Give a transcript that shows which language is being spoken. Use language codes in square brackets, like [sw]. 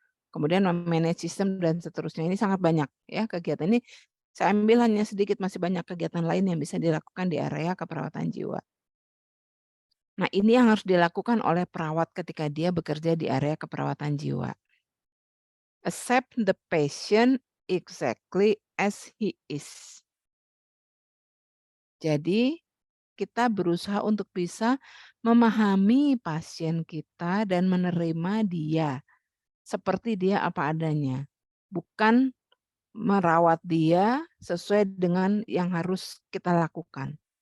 [id] Kemudian me-manage sistem dan seterusnya, ini sangat banyak ya kegiatan ini, saya ambil hanya sedikit, masih banyak kegiatan lain yang bisa dilakukan di area keperawatan jiwa. Nah ini yang harus dilakukan oleh perawat ketika dia bekerja di area keperawatan jiwa. [en] Accept the patient exactly as he is. [id] Jadi kita berusaha untuk bisa memahami pasien kita dan menerima dia, seperti dia apa adanya. Bukan merawat dia sesuai dengan yang harus kita lakukan.